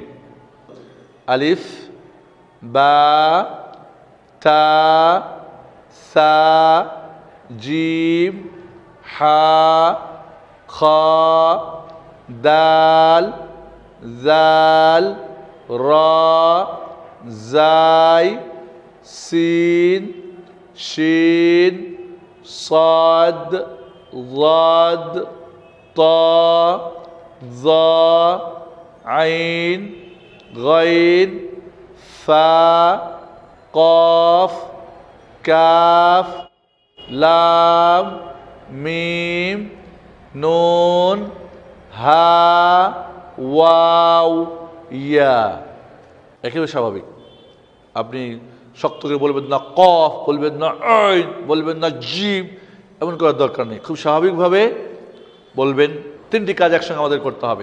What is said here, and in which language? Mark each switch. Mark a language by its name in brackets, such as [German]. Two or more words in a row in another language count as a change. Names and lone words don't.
[Arabic] ألف، باء، تاء، ثاء، جيم، حاء، خاء, دال، ذال، راء، زاي، سين, শিন, صاد ضاد طا ظا عين غين فا قاف كاف لام ميم نون هاء واو ياء. [Bangla] একেবারে স্বাভাবিক। আপনি শক্ত করে বলবেন না কফ, বলবেন না আইন, বলবেন না জিম, এমন করার দরকার নেই। খুব স্বাভাবিকভাবে বলবেন। তিনটি কাজ একসঙ্গে আমাদের করতে হবে।